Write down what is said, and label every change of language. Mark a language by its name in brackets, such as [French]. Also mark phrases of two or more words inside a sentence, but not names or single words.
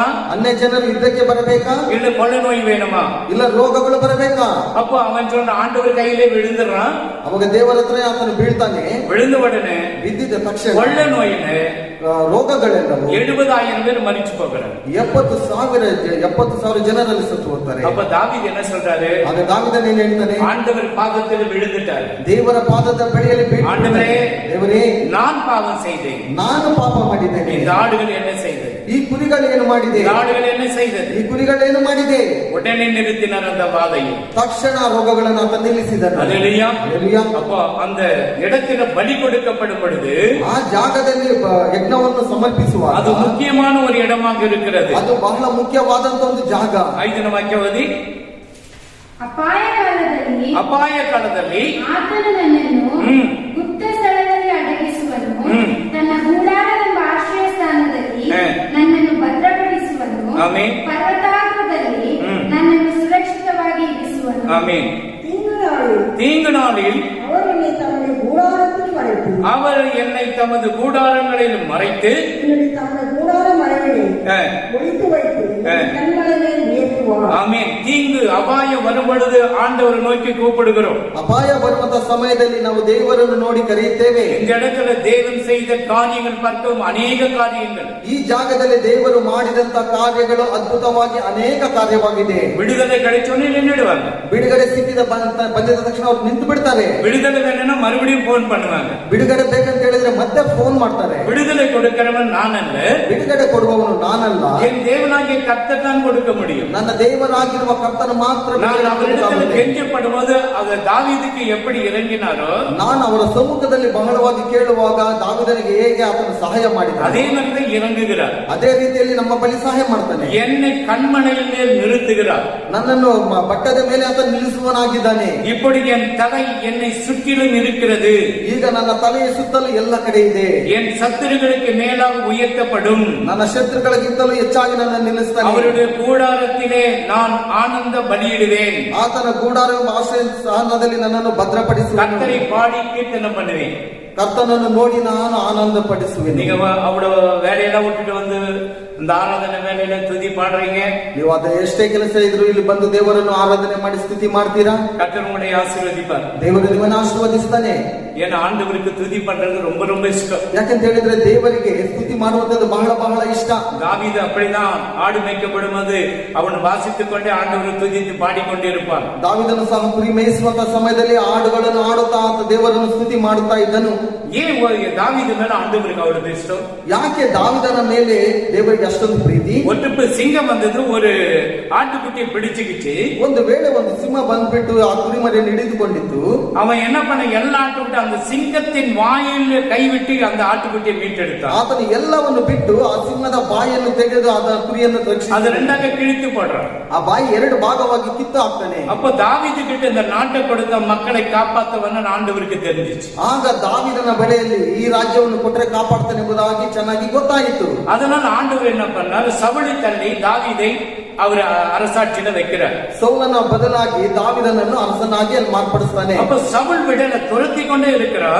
[Kannada] ಅನ್ಯ ಜನರು ಯುದ್ಧಕ್ಕೆ ಬರಬೇಕಾ? [Tamil] இல்ல கொள்ளை நோய் வேணுமா? [Kannada] ಇಲ್ಲ ರೋಗಗಳು ಬರಬೇಕಾ? [Tamil] அப்போ அவன் சொன்ன ஆண்டவர் கையிலே விழுந்துடுறான். [Kannada] ಅವಾಗ ದೇವರ ಹತ್ರ ಆತನು ಬೀಳ್ತಾನೆ. [Tamil] விழுந்த உடனே [Kannada] ಬಿದ್ದಿದ್ದ ತಕ್ಷಣ [Tamil] கொள்ளை நோயின்னு [Kannada] ರೋಗಗಳೆಲ್ಲವೂ [Tamil] 70,000 பேர் மரிச்சு போகிறாங்க. [Kannada] 70,000 ಜನರಲ್ಲಿ ಸತ್ತು ಹೋಗ್ತಾರೆ. [Tamil] அப்ப தாவீது என்ன சொல்றாரு? [Kannada] ಆಗ ದಾವೀದನು ಏನು ಹೇಳ್ತಾನೆ? [Tamil] ஆண்டவர் பாதத்தில் விழுந்துட்டார். [Kannada] ದೇವರ ಪಾದದ ಬಳಿಯಲ್ಲಿ ಬೀಳ್ತಾನೆ. [Tamil] ஆண்டவரே, [Kannada] ದೇವರೇ, [Tamil] நான் பாவம் செய்தேன். [Kannada] ನಾನು ಪಾಪ ಮಾಡಿದ್ದೇನೆ. [Tamil] இந்த ஆடுகள் என்ன செய்தது? [Kannada] ಈ ಕುರಿಗಳು ಏನು ಮಾಡಿದೆ? [Tamil] இந்த ஆடுகள் என்ன செய்தது? [Kannada] ಈ ಕುರಿಗಳು ಏನು ಮಾಡಿದೆ? [Tamil] உடனே நிறுத்தினார் அந்த வாதையை. [Kannada] ತಕ್ಷಣ ರೋಗಗಳನ್ನು ಆತ ನಿಲ್ಲಿಸಿದನು. [Tamil] அல்லேலூயா. அல்லேಲೂಯಾ. அப்போ அந்த இடத்துல பலி கொடுக்கப்படும் பொழுது [Kannada] ಆ ಜಾಗದಲ್ಲಿ ಯಜ್ಞವನ್ನು ಸಮರ್ಪಿಸುವಾಗ [Tamil] அது முக்கியமான ஒரு இடமாக இருக்கிறது. [Kannada] ಅದು ಬಹಳ ಮುಖ್ಯವಾದಂತ ಒಂದು ಜಾಗ. 5ನೇ ವಾಕ್ಯವದಿ, ಅಪಾಯ ಕಾಲದಲ್ಲಿ ಆತನು ನನ್ನನ್ನು ಗುಪ್ತ ಸ್ಥಳದಲ್ಲಿ ಅಡಗಿಸುವನು. ತನ್ನ ಗೂಡಾರವೆಂಬ ಆಶ್ರಯ ಸ್ಥಾನದಲ್ಲಿ ನನ್ನನ್ನು ಭದ್ರಪಡಿಸುವನು. ಆಮೆನ್. ಪರ್ವತಾಗ್ರದಲ್ಲಿ ನನ್ನನ್ನು ಸುರಕ್ಷಿತವಾಗಿ ಇರಿಸುವನು. [Tamil] ஆமென். தீங்கு நாளில் தீங்கு நாளில் அவர் என்னை தமது கூடாரத்தில் மறைத்து அவர் என்னை தமது கூடாரங்களில் மறைத்து என்னை தமது கூடார மறைவிலே ஒளித்து வைத்து கண்மலையை உயர்த்துவார். ஆமென். தீங்கு அபாயம் வரும் பொழுது ஆண்டவரை நோக்கி கூப்பிடுகிறோம். [Kannada] ಅಪಾಯ ಬರುವಂತ ಸಮಯದಲ್ಲಿ ನಾವು ದೇವರನ್ನು ನೋಡಿ ಕರೆಯುತ್ತೇವೆ. [Tamil] இந்த இடத்துல தேவன் செய்த காரியங்கள் பார்க்கவும் அநேக காரியங்கள். [Kannada] ಈ ಜಾಗದಲ್ಲಿ ದೇವರು ಮಾಡಿದಂತ ಕಾರ್ಯಗಳು ಅದ್ಭುತವಾಗಿ ಅನೇಕ ಕಾರ್ಯವಾಗಿದೆ. [Tamil] விடுதலை கிடைச்சோன்னு நின்றுடுவாங்க. [Kannada] ಬಿಡುಗಡೆ ಸಿಕ್ಕಿದ ಬಂದಿದ ತಕ್ಷಣ ಅವ್ರು ನಿಂತು ಬಿಡ್ತಾರೆ. [Tamil] விடுதலை வேணும்னா மறுபடியும் போன் பண்ணுவாங்க. [Kannada] ಬಿಡುಗಡೆ ಬೇಕಂತ ಹೇಳಿದ್ರೆ ಮತ್ತೆ ಮತ್ತೆ ಫೋನ್ ಮಾಡ್ತಾರೆ, [Tamil] விடுதலை கொடுக்கிறவன் நான் அல்ல, [Kannada] ಬಿಡುಗಡೆ ಕೊಡುವವನು ನಾನಲ್ಲ, [Tamil] என் தேவனாகிய கர்த்தர் தான் கொடுக்க முடியும். [Kannada] ನನ್ನ ದೇವರಾಗಿರುವ ಕರ್ತನು ಮಾತ್ರ [Tamil] நான் [Kannada] ಬಿಡುಗಡೆ [Tamil] அவரிடத்தில் [Kannada] ಕೊಡುತ್ತಾನೆ. [Tamil] கெஞ்சப்படும் போது அவர் தாவீதுக்கு எப்படி இறங்கினாரோ [Kannada] ನಾನು ಅವರ ಸಮ್ಮುಖದಲ್ಲಿ ಬಹಳವಾಗಿ ಕೇಳುವಾಗ ದಾವಿದನಿಗೆ ಹೇಗೆ ಆತನು ಸಹಾಯ ಮಾಡಿದ [Tamil] அதே மாதிரி இறங்குகிறார். [Kannada] ಅದೇ ರೀತಿಯಲ್ಲಿ ನಮ್ಮ ಬಳಿ ಸಹಾಯ ಮಾಡ್ತಾನೆ. [Tamil] என்னை கண்மனையில் மேல் நிறுத்துகிறார். [Kannada] ನನ್ನನ್ನು ಬಟ್ಟದ ಮೇಲೆ ಆತನು ನಿಲ್ಲಿಸುವನಾಗಿದ್ದಾನೆ. [Tamil] இப்படி என் தலை என்னை சுற்றிலும் இருக்கிறது. [Kannada] ಈಗ ನನ್ನ ತಲೆಯ ಸುತ್ತಲೂ ಎಲ್ಲ ಕಡೆ ಇದೆ. [Tamil] என் சத்துருகளுக்கு மேலாக உயர்த்தப்படும். [Kannada] ನನ್ನ ಶತ್ರುಗಳಿಗಿಂತಲೂ ಹೆಚ್ಚಾಗಿ ನನ್ನ ನಿಲ್ಲಿಸ್ತಾನೆ. [Tamil] அவருடைய கூடாரத்திலே நான் ஆனந்த பலியிடுவேன். [Kannada] ಆತನ ಗೂಡಾರ ಆಶ್ರಯ ಸ್ಥಾನದಲ್ಲಿ ನನ್ನನ್ನು ಭದ್ರಪಡಿಸುವ [Tamil] கர்த்தரை பாடி கீர்த்தனம் பண்ணுவேன். [Kannada] ಕರ್ತನನ್ನು ನೋಡಿ ನಾನು ಆನಂದ ಪಡಿಸುವೆನು. [Tamil] நீங்க அவ்வளவு வேலையெல்லாம் விட்டுட்டு வந்து இந்த ஆராதனை வேலையில துதி பாடுறீங்க. [Kannada] ನೀವು ಅದ ಎಷ್ಟೇ ಕೆಲಸ ಇದ್ರು ಇಲ್ಲಿ ಬಂದು ದೇವರನ್ನು ಆರಾಧನೆ ಮಾಡಿ ಸ್ತುತಿ ಮಾಡ್ತೀರಾ, [Tamil] கர்த்தர் உங்களை ஆசீர்வதிப்பார். [Kannada] ದೇವರು ನಿಮ್ಮನ್ನು ಆಶೀರ್ವದಿಸ್ತಾನೆ. [Tamil] ஏன்னா ஆண்டவருக்கு துதி பண்றது ரொம்ப ரொம்ப இஷ்டம். [Kannada] ಯಾಕಂತ ಹೇಳಿದ್ರೆ ದೇವರಿಗೆ ಸ್ತುತಿ ಮಾಡುವಂತದ್ದು ಬಹಳ ಬಹಳ ಇಷ್ಟ. [Tamil] தாவீது அப்படிதான் ஆடு மேய்க்கப்படும் போது அவன் வாசித்துக் கொண்டே ஆண்டவரை துதித்து பாடிக்கொண்டே இருப்பான். [Kannada] ದಾವಿದನು ಸಹ ಕುರಿ ಮೇಯಿಸುವಂತ ಸಮಯದಲ್ಲಿ ಆಡುಗಳನ್ನು ಆಡುತ್ತಾ ಆತ ದೇವರನ್ನು ಸ್ತುತಿ ಮಾಡುತ್ತಾ ಇದ್ದನು. [Tamil] ஏன் தாவீது மேல ஆண்டவருக்கு அவ்வளவு இஷ்டம்? [Kannada] ಯಾಕೆ ದಾವಿದನ ಮೇಲೆ ದೇವರಿಗೆ ಅಷ್ಟೊಂದು ಪ್ರೀತಿ? [Tamil] ஒட்டு சிங்கம் வந்தது, ஒரு ஆட்டுக்குட்டியை பிடிச்சுக்கிச்சு. [Kannada] ಒಂದು ವೇಳೆ ಒಂದು ಸಿಂಹ ಬಂದ್ಬಿಟ್ಟು ಆ ಕುರಿಮರಿಯನ್ನು ಹಿಡಿದುಕೊಂಡಿತ್ತು. [Tamil] அவன் என்ன பண்ண, எல்லா ஆட்டுக்குட்டி அந்த சிங்கத்தின் வாயில் கைவிட்டு அந்த ஆட்டுக்குட்டியை மீட்டெடுத்தான். [Kannada] ಆತನು ಎಲ್ಲವನ್ನು ಬಿಟ್ಟು ಆ ಸಿಂಹದ ಬಾಯಿಯನ್ನು ತೆಗೆದು ಅದ ಕುರಿಯನ್ನು [Tamil] அது [Kannada] ರಕ್ಷಿಸಿ [Tamil] ரெண்டாக கிழித்து போடுறான். [Kannada] ಆ ಬಾಯಿ ಎರಡು ಭಾಗವಾಗಿ ಕಿತ್ತು ಹಾಕ್ತಾನೆ. [Tamil] அப்ப தாவீது கிட்ட இந்த நாட்டை கொடுத்த மக்களை காப்பாத்தவன்னு ஆண்டவருக்கு தெரிஞ்சிச்சு. [Kannada] ಆಗ ದಾವಿದನ ಬಳಿಯಲ್ಲಿ ಈ ರಾಜ್ಯವನ್ನು ಕೊಟ್ಟರೆ ಕಾಪಾಡ್ತಾನೆ ಎಂಬುದಾಗಿ ಚೆನ್ನಾಗಿ ಗೊತ್ತಾಯಿತು. [Tamil] அதனால ஆண்டவர் என்ன பண்ணார், சவுளை தள்ளி தாவீதை அவர் அரசாட்சியில வைக்கிறார். [Kannada] ಸೌಲನ ಬದಲಾಗಿ ದಾವಿದನನ್ನು ಅರಸನಾಗಿ ಅಲ್ಲಿ ಮಾರ್ಪಡಿಸ್ತಾನೆ. [Tamil] அப்ப சவுல் விடல துரத்தி கொண்டே இருக்கிறார்.